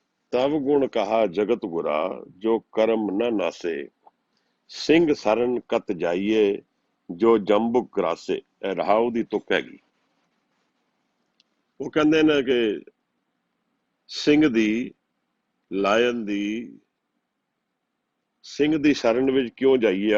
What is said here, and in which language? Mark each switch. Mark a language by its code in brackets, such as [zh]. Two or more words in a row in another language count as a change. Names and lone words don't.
[pa] ਤਬ ਗੁਣ ਕਹਾ ਜਗਤ ਗੁਰਾ, ਜੋ ਕਰਮ ਨ ਨਾਸੇ। ਸਿੰਘ ਸਰਨ ਕਤ ਜਾਈਏ, ਜੋ ਜੰਬੁਕ ਗਰਾਸੇ। ਇਹ ਰਹਾਉ ਦੀ ਤੁਕ ਹੈਗੀ। ਉਹ ਕਹਿੰਦੇ ਨੇ ਕਿ ਸਿੰਘ ਦੀ, ਲਾਇਨ ਦੀ, ਸਿੰਘ ਦੀ ਸ਼ਰਨ ਵਿੱਚ ਕਿਉਂ ਜਾਈਏ?